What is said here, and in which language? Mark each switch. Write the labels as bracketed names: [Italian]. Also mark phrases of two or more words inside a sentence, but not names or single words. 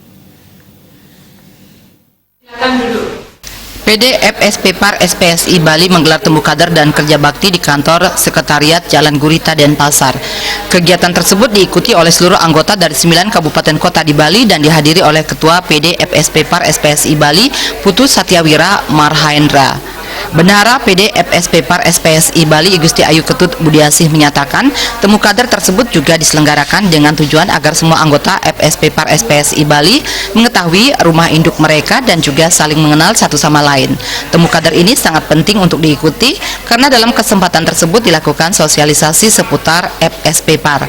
[Indonesian] PD FSP PAR SPSI Bali menggelar temu kader dan kerja bakti di kantor sekretariat Jalan Gurita, Denpasar. Kegiatan tersebut diikuti oleh seluruh anggota dari 9 kabupaten kota di Bali dan dihadiri oleh Ketua PD FSP PAR SPSI Bali, Putu Satyawira Marhaendra. Bendahara PD FSP PAR SPSI Bali Igusti Ayu Ketut Budiasih menyatakan temu kader tersebut juga diselenggarakan dengan tujuan agar semua anggota FSP PAR SPSI Bali mengetahui rumah induk mereka dan juga saling mengenal satu sama lain. Temu kader ini sangat penting untuk diikuti karena dalam kesempatan tersebut dilakukan sosialisasi seputar FSP PAR.